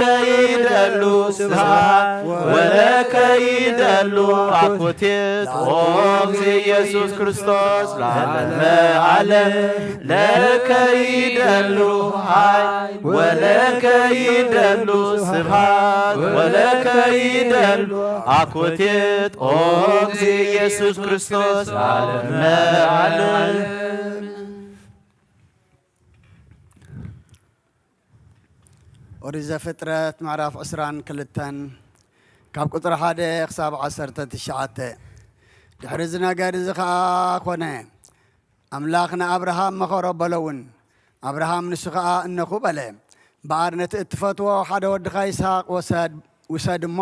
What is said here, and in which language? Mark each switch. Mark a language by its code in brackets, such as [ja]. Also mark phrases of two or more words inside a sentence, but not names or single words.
[gez] ይደሉ ስብሐት ወለከ ይደሉ አኮቴት ኦ እግዚእ ኢየሱስ ክርስቶስ ለዓለመ ዓለም ለከ ይደሉ ኃይል ወለከ ይደሉ ስብሐት ወለከ ይደሉ አኮቴት ኦ እግዚእ ኢየሱስ ክርስቶስ ለዓለመ ዓለም [ti] ኦሪት ዘፍጥረት ምዕራፍ 22 ካብ ቁጥሪ 1 ክሳብ 19 ድሕሪ እዚ ነገር እዚ ከዓ ኮነ ኣምላኽ ንኣብርሃም መኸሮ በለውን ኣብርሃም ንሱ ከዓ እነኹ በለ በኣርነት እትፈትዎ ሓደ ወድኻ ይስሐቅ ውሰድ እሞ